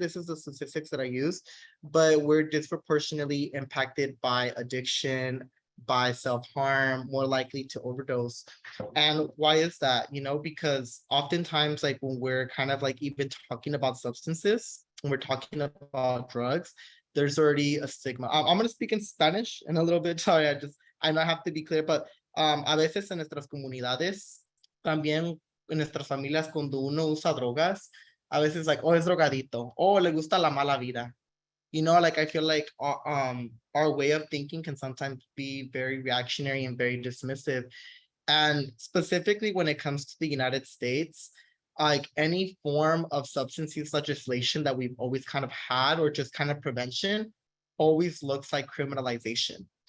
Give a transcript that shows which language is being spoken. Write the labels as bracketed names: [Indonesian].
[English] This is the statistics that I use, but we're disproportionately impacted by addiction, by self-harm, more likely to overdose. And why is that? Because oftentimes, like when we're kind of like even talking about substances, when we're talking about drugs, there's already a stigma. I'm going to speak in Spanish in a little bit. Sorry, I know I have to be clear, but [Spanish] a veces en nuestras comunidades, también en nuestras familias, cuando uno usa drogas, a veces like, oh, es drogadito, oh, le gusta la mala vida. [English] Like I feel like our way of thinking can sometimes be very reactionary and very dismissive. And specifically when it comes to the United States, like any form of substance use legislation that we've always kind of had, or just kind of prevention, always looks like criminalization.